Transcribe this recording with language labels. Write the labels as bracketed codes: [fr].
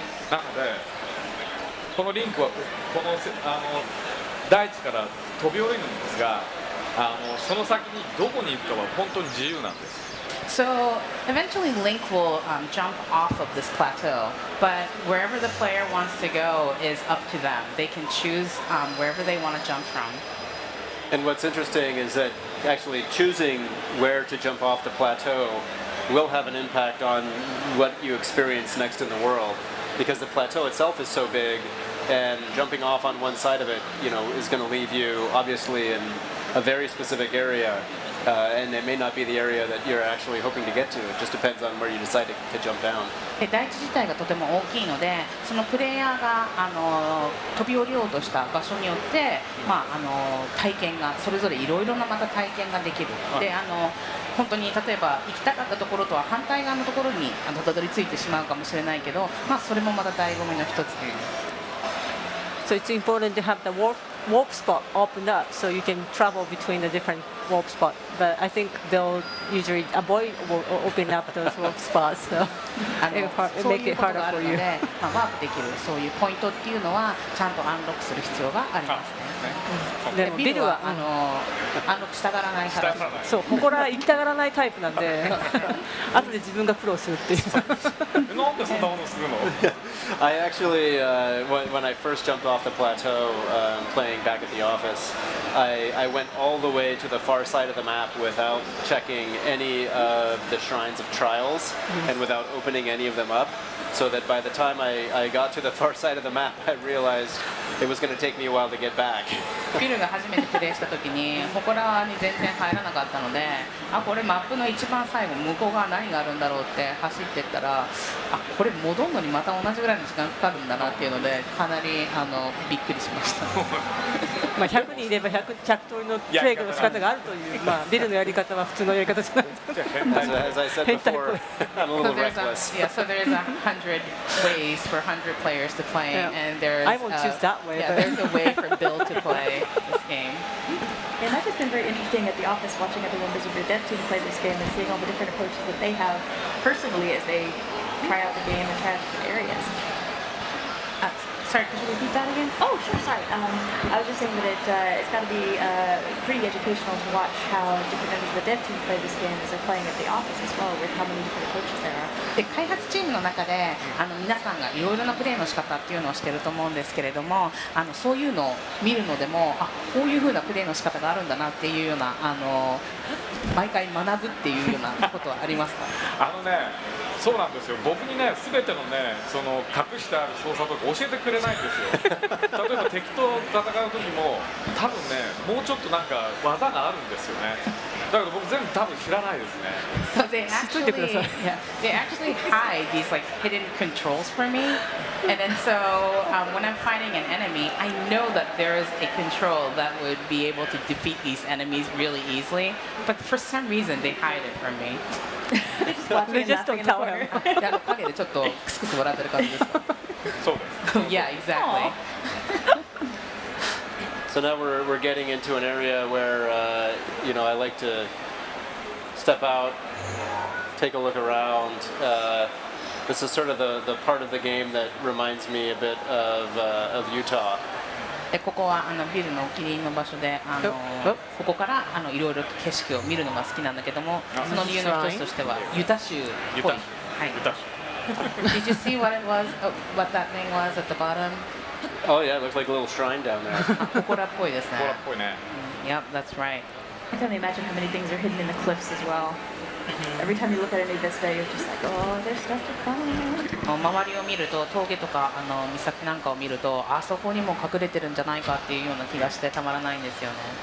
[ja] なのでこのリンクはこの大地から飛び降りるんですがその先にどこに行くかは本当に自由なんです。 [en] So eventually Link will jump off of this plateau, but wherever the player wants to go is up to them. They can choose wherever they want to jump from. And what's interesting is that actually choosing where to jump off the plateau will have an impact on what you experience next in the world, because the plateau itself is so big, and jumping off on one side of it, is going to leave you obviously in a very specific area, and it may not be the area that you're actually hoping to get to. It just depends on where you decide to jump down. [ja] 大地自体がとても大きいので、そのプレイヤーが飛び降りようとした場所によって、体験がそれぞれいろいろなまた体験ができる。で、本当に例えば行きたかったところとは反対側のところにたどり着いてしまうかもしれないけど、それもまた醍醐味の一つ。 [en] So it's important to have the warp spot opened up so you can travel between the different warp spots. But I think they'll usually avoid opening up those warp spots, so it make it harder for you. [ja] ワープできるそういうポイントっていうのはちゃんとアンロックする必要がありますね。でビルはアンロックしたがらないから。そう、ここら行きたがらないタイプなんで、後で自分が苦労するっていう。なんでそんなことするの [en] I actually, when I first jumped off the plateau playing back at the office, I went all the way to the far side of the map without checking any of the shrines of trials and without opening any of them up, so that by the time I got to the far side of the map, I realized it was going to take me a while to get back. [ja] ビルが初めてプレイした時に祠に全然入らなかったので、これマップの一番最後向こう側何があるんだろうって走ってったら、これ戻るのにまた同じぐらいの時間かかるんだなっていうので、かなりびっくりしました。 100人いれば100通りのプレイの仕方があるという、ビルのやり方は普通のやり方じゃない。 [en] As I said before, I'm a little reckless. So there's 100 ways for 100 players to play, and there's I won't choose that way. There's a way for Bill to play this game. And that's just been very interesting at the office, watching other members of your dev team play this game and seeing all the different approaches that they have personally as they try out the game and try out different areas. Sorry, could you repeat that again? Oh, sure, sorry. I was just saying that it's got to be pretty educational to watch how different members of the dev team play this game as they're playing at the office as well, with how many different approaches there are. [ja] で開発チームの中で皆さんがいろいろなプレーの仕方っていうのをしてると思うんですけれども、そういうのを見るのでもこういう風なプレーの仕方があるんだなっていうような毎回学ぶっていうようなことはありますか？そうなんですよ。僕にね、全てのね、その隠してある操作とか教えてくれないんですよ。例えば敵と戦う時も、多分ね、もうちょっとなんか技があるんですよね。だけど僕全部多分知らないですね。 [en] So they actually hide these like hidden controls for me, and then so when I'm fighting an enemy, I know that there is a control that would be able to defeat these enemies really easily, but for some reason they hide it from me. They just don't tell him. [ja] 影でちょっとクスクス笑ってる感じですか？そうです。 [en] Yeah, exactly. So now we're getting into an area where I like to step out, take a look around. This is sort of the part of the game that reminds me a bit of Utah. [ja] でここはビルのお気に入りの場所でここからいろいろ景色を見るのが好きなんだけども、その理由の一つとしてはユタ州っぽい。 [en] Did you see what it was? What that thing was at the bottom? Oh yeah, it looks like a little shrine down there. [ja] 祠っぽいですね。祠っぽいね。 [en] Yep, that's right. I can only imagine how many things are hidden in the cliffs as well. Every time you look at a new vista, you're just like, oh, there's stuff to find. [ja] 周りを見ると峠とか岬なんかを見るとあそこにも隠れてるんじゃないかっていうような気がしてたまらないんですよね。